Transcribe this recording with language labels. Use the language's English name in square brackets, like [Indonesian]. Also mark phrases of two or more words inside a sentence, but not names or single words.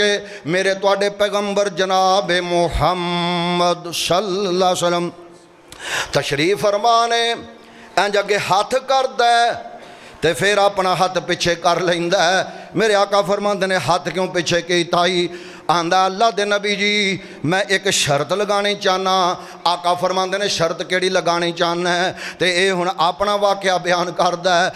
[Punjabi] میرے تہاڈے پیغمبر جناب محمد [Arabic] صلى الله عليه وسلم [Punjabi] تشریف فرما نے انج اگے ہتھ کردا تے فیر اپنا ہتھ پچھے کر لیندا. میرے آقا فرماندے نے ہتھ کیوں پچھے کیتا ای? آندا اللہ دے نبی جی میں اک شرط لگانی چاہناں. آقا فرماندے نے شرط کیہڑی لگانی چاہناں ایں؟ تے ایہہ ہن اپنا واقعہ بیان کردا اے.